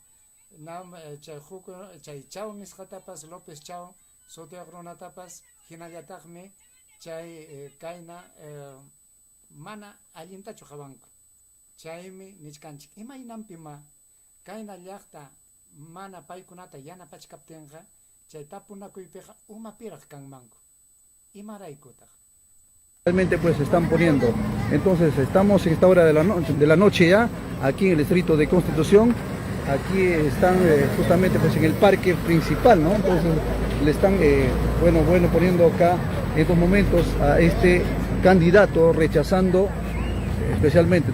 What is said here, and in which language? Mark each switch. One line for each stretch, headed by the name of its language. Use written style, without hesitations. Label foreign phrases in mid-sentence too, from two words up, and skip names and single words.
Quechua: Nam chay huku, chay Chao nisqatapas, López Chao, sutiaq runatapas, hinallataqmi chay kayna mana allintachu qawanku. Chaymi nichkanchik, imaynanpima kayna llaqta mana paykunata yanapachkaptinqa, chay tapunakuypiqa umapiraq kanmanku. Imaraykutaq.
Spanish: Realmente pues se están poniendo. Entonces estamos en esta hora de la noche ya, aquí en el distrito de Constitución. Aquí están justamente pues en el parque principal, ¿no? Entonces le están poniendo acá en estos momentos a este candidato rechazando especialmente.